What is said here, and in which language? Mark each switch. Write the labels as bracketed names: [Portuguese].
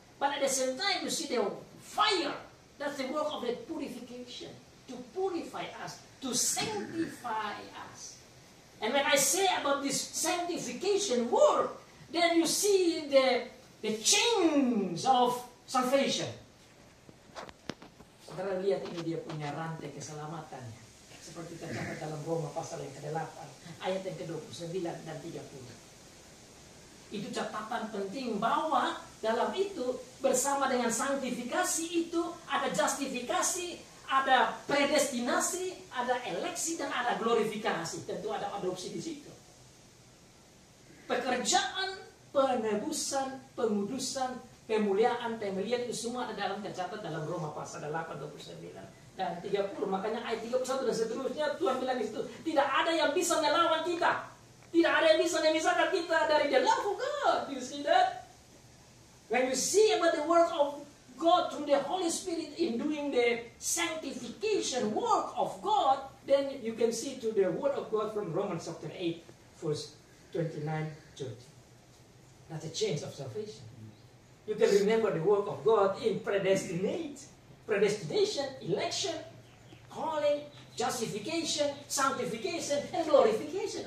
[English] But at the same time, you see the fire. That's the work of the purification. To purify us. To sanctify us. And when I say about this sanctification work, then you see the change of salvation. [Indonesian] Saudara lihat ini dia punya rantai keselamatannya. Seperti tercatat dalam Roma pasal yang ke-8, ayat yang ke-29 dan 30. Itu catatan penting bahwa dalam itu bersama dengan sanktifikasi itu ada justifikasi, ada predestinasi, ada eleksi dan ada glorifikasi. Tentu ada adopsi di situ. Pekerjaan penebusan, pengudusan, pemuliaan, pemilihan itu semua ada dalam tercatat dalam Roma pasal 8, 29 dan 30. Makanya ayat 31 dan seterusnya Tuhan bilang di situ, tidak ada yang bisa melawan kita. Tidak ada yang bisa memisahkan kita dari [English] the love of God. You see that? When you see about the work of God through the Holy Spirit in doing the sanctification work of God, then you can see to the word of God from Romans chapter 8, verse 29, 30. That's a change of salvation. You can remember the work of God in predestination, election, calling, justification, sanctification, and glorification.